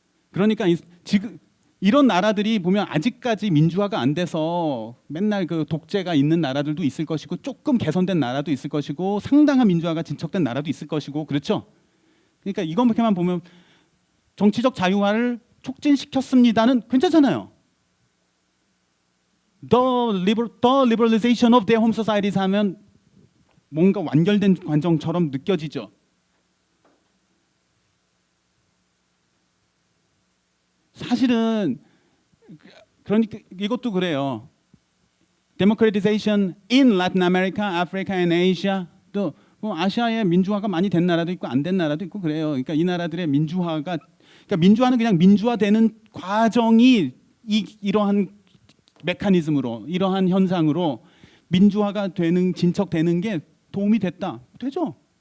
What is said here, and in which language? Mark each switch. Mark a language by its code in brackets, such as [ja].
[ko] 그러니까 지금 이런 나라들이 보면 아직까지 민주화가 안 돼서 맨날 그 독재가 있는 나라들도 있을 것이고 조금 개선된 나라도 있을 것이고 상당한 민주화가 진척된 나라도 있을 것이고 그렇죠? 그러니까 이것만 보면 정치적 자유화를 촉진시켰습니다는 괜찮잖아요. [en] The liberalization of their home societies [ko] 하면 뭔가 완결된 관정처럼 느껴지죠. 사실은 그러니까 이것도 그래요. [en] Democratization in Latin America, Africa and Asia. [ko] 또 뭐 아시아에 민주화가 많이 된 나라도 있고 안 된 나라도 있고 그래요. 그러니까 이 나라들의 민주화가 그러니까 민주화는 그냥 민주화되는 과정이 이러한 메커니즘으로 이러한 현상으로 민주화가 되는 진척되는 게 도움이 됐다. 되죠.